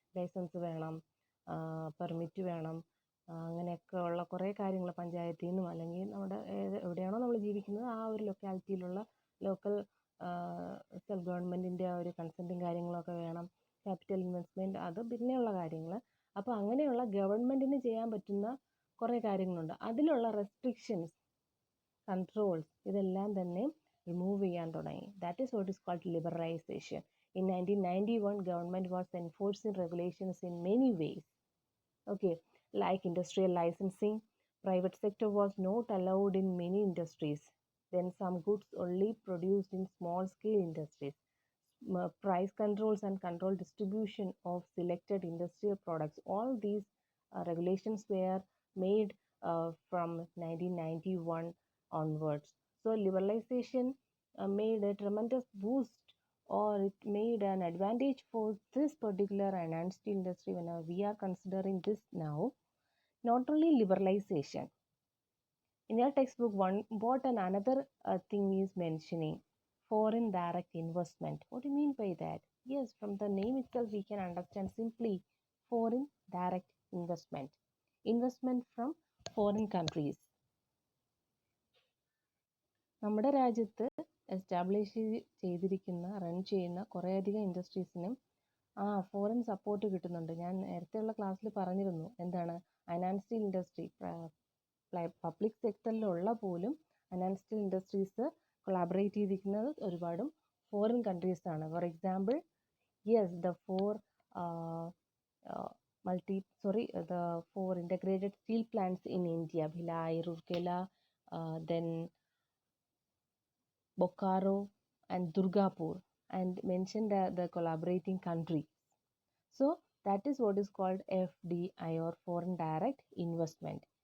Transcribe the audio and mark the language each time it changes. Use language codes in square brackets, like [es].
[ml] Licence വേണം, permit വേണം, അങ്ങനെയൊക്കെ ഉള്ള കുറേ കാര്യങ്ങൾ പഞ്ചായത്തിൽ നിന്നും അല്ലെങ്കിൽ നമ്മുടെ എവിടെയാണോ നമ്മൾ ജീവിക്കുന്നത് ആ ഒരു ലൊക്കാലിറ്റിയിലുള്ള ലോക്കൽ സെൽഫ് ഗവൺമെൻറ്റിൻ്റെ ആ ഒരു കൺസെൻറ്റും കാര്യങ്ങളൊക്കെ വേണം, ക്യാപിറ്റൽ ഇൻവെസ്റ്റ്മെൻറ്റ്, അത് പിന്നെയുള്ള കാര്യങ്ങൾ. അപ്പോൾ അങ്ങനെയുള്ള ഗവൺമെൻറ്റിന് ചെയ്യാൻ പറ്റുന്ന കുറേ കാര്യങ്ങളുണ്ട്. അതിലുള്ള റെസ്ട്രിക്ഷൻസ്, കൺട്രോൾസ് ഇതെല്ലാം തന്നെ റിമൂവ് ചെയ്യാൻ തുടങ്ങി. [en] That is what is called liberalisation. In 1991, government was enforcing regulations in many ways. Okay, like industrial licensing, private sector was not allowed in many industries. Then some goods only produced in small scale industries. Price controls and control distribution of selected industrial products. All these regulations were made from 1991 onwards. So liberalization made a tremendous boost, or it made an advantage for this particular iron steel industry when we are considering this now. Not only liberalization. In your textbook, another thing is mentioning foreign direct investment. What do you mean by that? Yes, from the name itself we can understand simply foreign direct investment. Investment from foreign countries. [ml] നമ്മുടെ രാജ്യത്ത് establish ചെയ്തിരിക്കുന്ന run ചെയ്യുന്ന കുറേയധികം ഇൻഡസ്ട്രീസിനും foreign support കിട്ടുന്നുണ്ട്. ഞാൻ നേരത്തെയുള്ള ക്ലാസ്സിൽ പറഞ്ഞിരുന്നു എന്താണ് അയൺ സ്റ്റീൽ ഇൻഡസ്ട്രി പബ്ലിക് സെക്ടറിലുള്ള പോലും അയൺ സ്റ്റീൽ ഇൻഡസ്ട്രീസ് കൊളാബറേറ്റ് ചെയ്തിരിക്കുന്നത് ഒരുപാടും foreign കൺട്രീസാണ്. [en] For example, yes, the four the 4 integrated steel plants in India, Bhilai, Rourkela, then Bokaro and Durgapur, and mentioned the collaborating country. So that is what is called FDI, or foreign direct investment.